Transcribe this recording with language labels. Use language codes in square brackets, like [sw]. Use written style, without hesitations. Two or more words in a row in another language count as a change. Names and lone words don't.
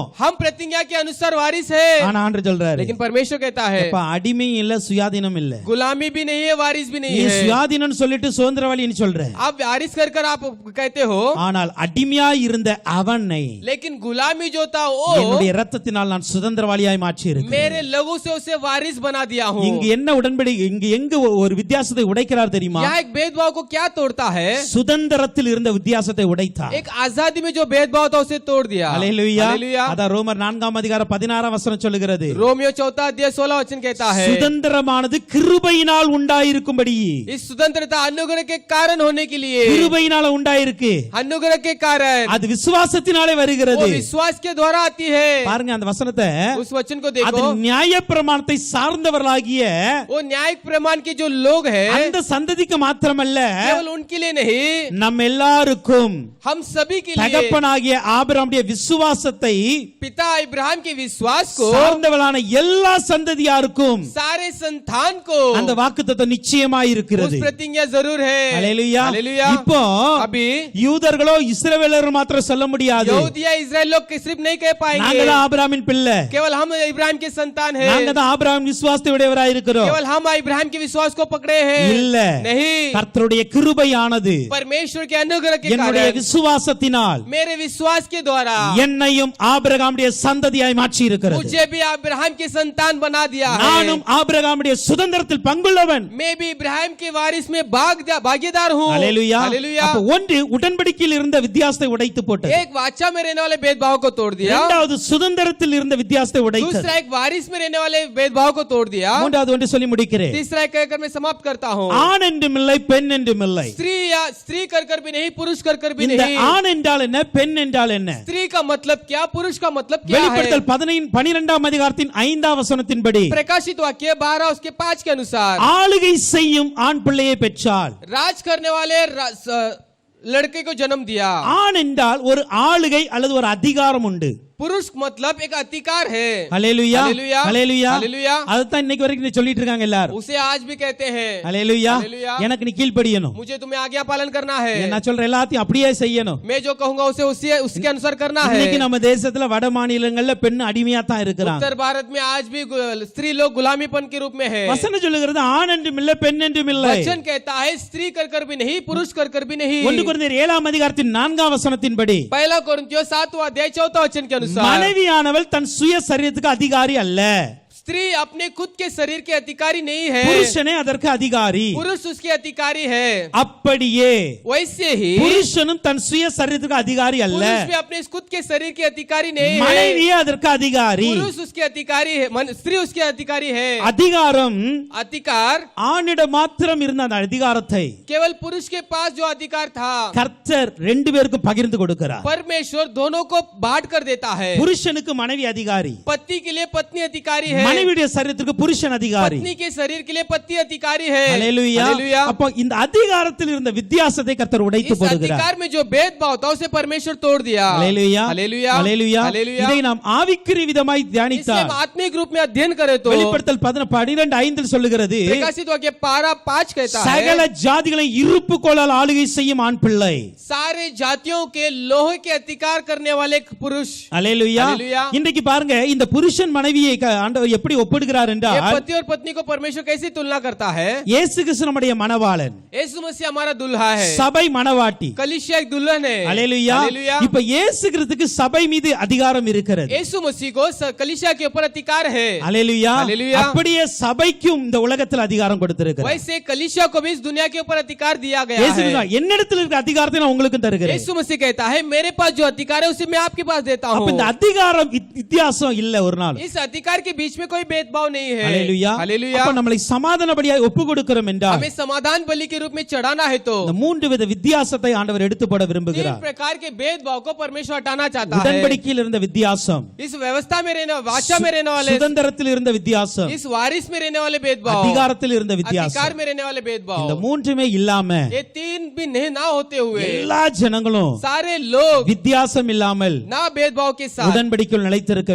[hi] हम प्रतिज्ञा के अनुसार वारिस है. [ta] ஆனா ஆண்டவர் சொல்றாரு, [hi] लेकिन परमेश्वर कहता है [ta] அப்ப அடிமையும் இல்ல சுயாதீனம் இல்ல, [hi] गुलामी भी नहीं है, वारिस भी [ta] நீ [hi] नहीं है. [ta] சுயாதீனம் சொல்லிட்டு சுதந்திரவாளின்னு சொல்ற. [hi] आप वारिस कर आप कहते हो, [ta] ஆனால் அடிமையாய் இருந்த அவனை [hi] लेकिन गुलामी जो था वो [ta] என்னுடைய இரத்தத்தினால் நான் சுதந்திரவாளியாய் மாற்றி இருக்கிறேன். [hi] मेरे लहू से उसे वारिस बना दिया हूँ. [ta] இங்கு என்ன உடன்படிக்கை, இங்கு எங்க ஒரு வித்தியாசத்தை உடைக்கிறார் தெரியுமா? [hi] यहाँ एक भेदभाव को क्या तोड़ता है? [ta] சுதந்திரத்தில் இருந்த வித்தியாசத்தை உடைத்தார். [hi] एक आजादी में जो भेदभाव था उसे तोड़ दिया. [ta] அல்லேலூயா. [hi] हालेलुया. [ta] அதான் ரோமர் 4 அதிகாரம் 16 வசனம் சொல்லுகிறது, [hi] रोमियो 4 अध्याय 16 वचन कहता है, [ta] சுதந்திரமானது கிருபையினால் உண்டாயிருக்கும்படி. [hi] इस स्वतंत्रता अनुग्रह के कारण होने के लिए, [ta] கிருபையினால உண்டாயிருக்கு, [hi] अनुग्रह के कारण, [ta] அது விசுவாசத்தினாலே [hi] वो [ta] வருகிறது. [hi] विश्वास के द्वारा आती है. [ta] பாருங்க அந்த வசனத்தை, [hi] उस वचन को [ta] அது [hi] देखो, [ta] நியாயப்பிரமாணத்தை சார்ந்தவர்களாகிய [hi] वो न्यायिक प्रमाण के जो लोग हैं, [ta] அந்த சந்ததிக்கு மாத்திரமல்ல, [hi] केवल उनके लिए नहीं, [ta] நம் எல்லாருக்கும் [hi] हम सभी के लिए, [ta] தகப்பனாகிய ஆபிரகாமுடைய விசுவாசத்தை [hi] पिता इब्राहिम के विश्वास को, [ta] சார்ந்தவளான எல்லா சந்ததியாருக்கும் [hi] सारे संतान को [ta] அந்த வாக்குத்தத்தம் நிச்சயமாய் [hi] उस [ta] இருக்கிறது. [hi] प्रतिज्ञा जरूर है. [ta] அல்லேலூயா. [hi] हालेलुया. [ta] இப்போ [hi] अभी [ta] யூதர்களோ இஸ்ரவேலரும் மாத்திரம் சொல்ல முடியாது, [hi] यहूदी या इस्राएल लोग सिर्फ नहीं कह [ta] நாங்க [hi] पाएंगे [ta] தான் ஆபிரகாமின் பிள்ளை, [hi] केवल हम इब्राहिम के संतान हैं. [ta] நாங்க தான் ஆபிரகாம் விசுவாசத்தை உடையவராய் இருக்கிறோம். [hi] केवल हम इब्राहिम के विश्वास को पकड़े हैं, [ta] இல்ல, [hi] नहीं, [ta] கர்த்தருடைய கிருபையானது [hi] परमेश्वर के अनुग्रह के [ta] என்னுடைய [hi] कारण, [ta] விசுவாசத்தினால் [hi] मेरे विश्वास के द्वारा [ta] என்னையும் ஆபிரகாமுடைய சந்ததியாய் மாற்றி இருக்கிறது. [hi] मुझे भी अब्राहम के संतान बना दिया है. [ta] நானும் ஆபிரகாமுடைய சுதந்திரத்தில் பங்குள்ளவன். [hi] मैं भी इब्राहिम के वारिस में भागीदार हूँ. [ta] அல்லேலூயா. [hi] हालेलुया. [ta] அப்ப ஒன்று உடன்படிக்கையில் இருந்த வித்தியாசத்தை உடைத்து போட்டது. [hi] एक वाचा में रहने वाले भेदभाव को तोड़ दिया. [ta] இரண்டாவது சுதந்திரத்தில் இருந்த வித்தியாசத்தை உடைத்தது. [hi] दूसरा एक वारिस में रहने वाले भेदभाव को तोड़ दिया. [ta] மூன்றாவது ஒன்று சொல்லி முடிக்கிறேன். [hi] तीसरा एक कहकर मैं समाप्त करता हूँ. [ta] ஆண் என்றும் இல்லை, பெண் என்றும் இல்லை. [hi] स्त्री कर भी नहीं, पुरुष कर भी [ta] இந்த [hi] नहीं. [ta] ஆண் என்றால் என்ன, பெண் என்றால் என்ன? [hi] स्त्री का मतलब क्या, पुरुष का मतलब क्या है? [ta] வெளிப்படுத்தல் 12ஆம் அதிகாரத்தின் 5ஆம் வசனத்தின்படி [hi] प्रकाशित वाक्य 12 उसके 5 के अनुसार [ta] ஆளுகை செய்யும் ஆண் பிள்ளையை பெற்றாள். [hi] राज करने वाले लड़के को जन्म दिया. [ta] ஆண் என்றால் ஒரு ஆளுகை அல்லது ஒரு அதிகாரம் உண்டு. [hi] पुरुष मतलब एक अधिकार है. [ta] ஹல்லேலூயா, ஹல்லேலூயா, ஹல்லேலூயா. ஹல்லேலூயா. அதுதான் இன்னைக்கு வரைக்கும் சொல்லிட்டு இருக்காங்க எல்லாரும். [hi] उसे आज भी कहते हैं. [ta] ஹல்லேலூயா. ஹல்லேலூயா. எனக்கு நீ கீழ்ப்படியணும், [hi] मुझे तुम्हें आज्ञा पालन करना है. [ta] நான் சொல்ற எல்லாத்தையும் அப்படியே செய்யணும். [hi] मैं जो कहूंगा उसे उसके अनुसार करना है. [ta] இன்னைக்கு நம்ம தேசத்துல வட மாநிலங்கள்ல பெண் அடிமையா தான் இருக்கிறாங்க. [hi] उत्तर भारत में आज भी स्त्री लोग गुलामीपन के रूप में है. [ta] வசனம் சொல்லுகிறது ஆண் என்றும் இல்லை, பெண் என்றும் இல்லை. [hi] वचन कहता है स्त्री कर भी नहीं, पुरुष कर भी नहीं. [ta] 1 கொரிந்தியர் 7ஆம் அதிகாரத்தின் 4ஆம் வசனத்தின்படி [hi] पहला कोरिन्थियों 7वां अध्याय 4वां वचन के अनुसार [ta] மனைவியானவள் தன் சுய சரீரத்துக்கு அதிகாரி அல்ல. [hi] स्त्री अपने खुद के शरीर के अधिकारी नहीं है, [ta] புருஷனே அதற்கு அதிகாரி. [hi] पुरुष उसके अधिकारी है. [ta] அப்படியே [hi] वैसे ही [ta] புருஷனும் தன் சுய சரீரத்துக்கு அதிகாரி அல்ல, [hi] पुरुष भी अपने खुद के शरीर के अधिकारी नहीं है. [ta] மனைவியே அதற்கு அதிகாரி. [hi] पुरुष उसके अधिकारी है, स्त्री उसके अधिकारी है. [ta] அதிகாரம் [hi] अधिकार [ta] ஆணிடம் மாத்திரம் இருந்த அந்த அதிகாரத்தை [hi] केवल पुरुष के पास जो अधिकार था, [ta] கர்த்தர் 2 பேருக்கும் பகிர்ந்து கொடுக்கிறார். [hi] परमेश्वर दोनों को बांट कर देता है. [ta] புருஷனுக்கு மனைவி அதிகாரி, [hi] पति के लिए पत्नी अधिकारी है, [ta] மனைவியுடைய சரீரத்துக்கு புருஷன் அதிகாரி. [hi] पत्नी के शरीर के लिए पति अधिकारी है. [ta] ஹல்லேலூயா. [hi] हालेलुया. [ta] அப்ப இந்த அதிகாரத்தில் இருந்த வித்தியாசத்தை கர்த்தர் உடைத்து [hi] इस [ta] போடுகிறார். [hi] अधिकार में जो भेदभाव था उसे परमेश्वर तोड़ दिया. [ta] ஹல்லேலூயா, [hi] हालेलुया, [ta] ஹல்லேலூயா. [hi] हालेलुया. [ta] இதை நாம் ஆவிக்குரிய விதமாய் [hi] इसलिए [ta] தியானித்தால் [hi] हम आत्मिक रूप में अध्ययन करें तो [ta] வெளிப்படுத்தல் 12:5 சொல்லுகிறது, [hi] प्रकाशित वाक्य 12:5 कहता [ta] சகல [hi] है [ta] ஜாதிகளை இருப்பு கோலால் ஆளுகை செய்யும் ஆண் பிள்ளை. [hi] सारे जातियों के लोहे के अधिकार करने वाले पुरुष. [ta] அல்லேலூயா. [hi] हालेलुया. [ta] இன்றைக்கு பாருங்க, இந்த புருஷன் மனைவியை ஆண்டவர் எப்படி ஒப்பிடுகிறார் [hi] ये [ta] என்றால், [hi] पति और पत्नी को परमेश्वर कैसी तुलना करता है? [ta] இயேசு கிறிஸ்து நம்முடைய மணவாளன், [hi] यीशु मसीह हमारा दुल्हा है, [ta] சபை மணவாட்டி. [hi] कलीसिया एक दुल्हन है. [ta] அல்லேலூயா. [hi] हालेलुया. [ta] இப்ப இயேசு கிறிஸ்துக்கு சபை மீது அதிகாரம் இருக்கிறது. [hi] यीशु मसीह को कलीसिया के ऊपर अधिकार है. [ta] அல்லேலூயா. [hi] हालेलुया. [ta] அப்படியே சபைக்கும் இந்த உலகத்தில் அதிகாரம் கொடுத்திருக்கிறார். [hi] वैसे कलीसिया को भी इस दुनिया के ऊपर अधिकार दिया गया [ta] இயேசு [hi] है. [ta] சொல்றார், என்னிடத்தில் இருக்கிற அதிகாரத்தை நான் உங்களுக்கு தருகிறேன். [hi] यीशु मसीह कहता है मेरे पास जो अधिकार है उसे मैं आपके पास देता [ta] அப்ப [hi] हूँ. [ta] இந்த அதிகாரம் வித்தியாசம் இல்ல ஒரு நாள். [hi] इस अधिकार के बीच में कोई भेदभाव नहीं है. [ta] அல்லேலூயா. [hi] हालेलुया. [ta] அப்ப நம்மளை சமாதானபடியாய் ஒப்பு கொடுக்கிறோம் என்றால் [hi] हमें समाधान बलि के रूप में चढ़ाना है तो [ta] இந்த 3 வித வித்தியாசத்தை ஆண்டவர் எடுத்து போட [hi] 3 [ta] விரும்புகிறார். [hi] प्रकार के भेदभाव को परमेश्वर हटाना चाहता है. [ta] உடன்படிக்கையில் இருந்த வித்தியாசம், [hi] इस व्यवस्था में रहने वाचा में रहने वाले, [ta] சுதந்திரத்தில் இருந்த வித்தியாசம், [hi] इस वारिस में रहने वाले भेदभाव, [ta] அதிகாரத்தில் இருந்த [hi] अधिकार [ta] வித்தியாசம், [hi] में रहने वाले [ta] இந்த [hi] भेदभाव, [ta] மூன்றுமே இல்லாம [hi] ये 3 भी नहीं ना होते हुए [ta] எல்லா ஜனங்களும் [hi] सारे लोग [ta] வித்தியாசம் இல்லாமல் [hi] ना भेदभाव के साथ [ta] உடன்படிக்கையில் நிலைத்திருக்க